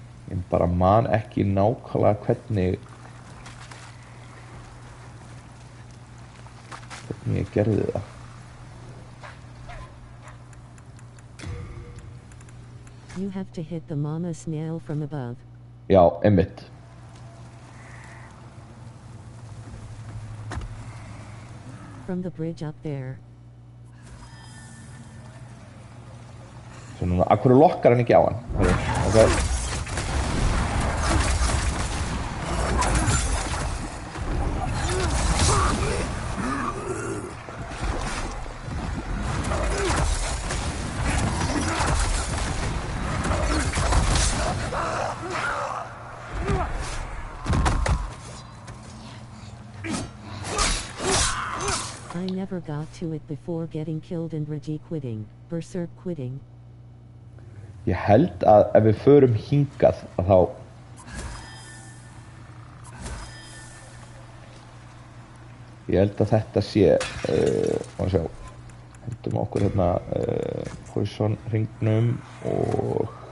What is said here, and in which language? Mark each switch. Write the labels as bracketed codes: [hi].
[is] Ég bara man ekki nákvæmlega hvernig ég gerði það. [en] You have to hit the mama snail from above. [is] Já, einmitt. [en] From the bridge up there. [is] Svo núna, af hverju lokkar hann ekki á hann? Okay. [en] I never got to it before getting killed and Reggie quitting. Berserk quitting. [is] Ég held að ef við förum hingað að þá ég held að þetta sé má sjá hendum okkur hérna poison hringnum og